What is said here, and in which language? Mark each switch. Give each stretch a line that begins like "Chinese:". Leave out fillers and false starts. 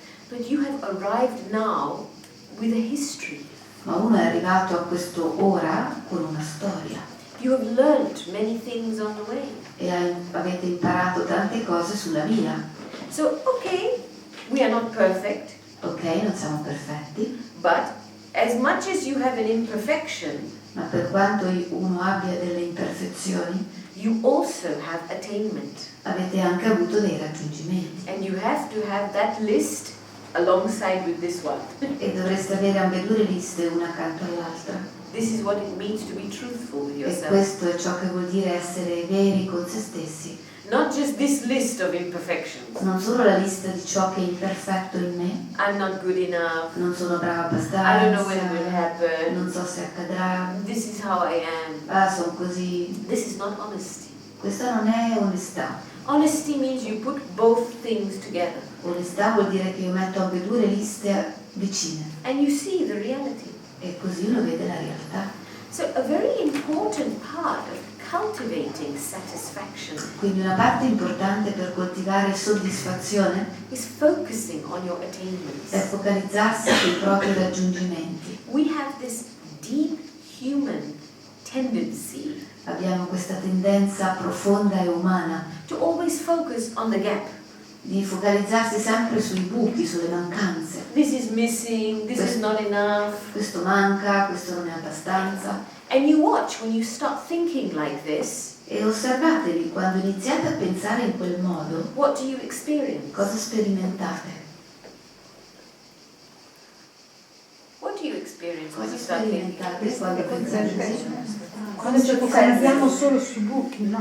English: But you have arrived now with a history.
Italian: Ma uno è arrivato a questo ora con una storia.
English: You have learnt many things on the way.
Italian: E avete imparato tante cose sulla via.
English: So, okay, we are not perfect,
Italian: Ok, non siamo perfetti,
English: but as much as you have an imperfection,
Italian: ma per quanto uno abbia delle imperfezioni,
English: you also have attainment.
Italian: avete anche avuto dei raggiungimenti.
English: And you have to have that list alongside with this one.
Italian: E dovreste avere ambedue le liste una accanto all'altra.
English: This is what it means to be truthful with
Italian: E
English: yourself.
Italian: questo è ciò che vuol dire essere veri con se stessi.
English: Not just this list of imperfections.
Italian: Non solo la lista di ciò che è imperfetto in me,
English: I'm not good enough.
Italian: non sono brava
English: I don't know when it will
Italian: abbastanza,
English: happen.
Italian: non so se accadrà,
English: This is how I am.
Italian: sono così.
English: This is not honesty.
Italian: Questa non è onestà.
English: Honesty means you put both things together
Italian: Onestà vuol dire che io metto ambedue le liste vicine
English: and you see the reality.
Italian: e così uno vede la realtà.
English: So a very important part of cultivating satisfaction
Italian: Quindi una parte importante per coltivare soddisfazione
English: is focusing on your
Italian: è
English: attainments.
Italian: focalizzarsi sui propri raggiungimenti.
English: We have this deep human tendency
Italian: Abbiamo questa tendenza profonda e umana
English: to always focus on the gap.
Italian: di focalizzarsi sempre sui buchi, sulle mancanze.
English: This is missing, this is not enough.
Italian: Questo manca, questo non è abbastanza.
English: And you watch when you start thinking like this,
Italian: E osservatevi, quando iniziate a pensare in quel modo,
English: what do you experience?
Italian: cosa sperimentate?
English: stuck in
Italian: sperimentate quando pensate Quando ci focalizziamo solo sui buchi, no?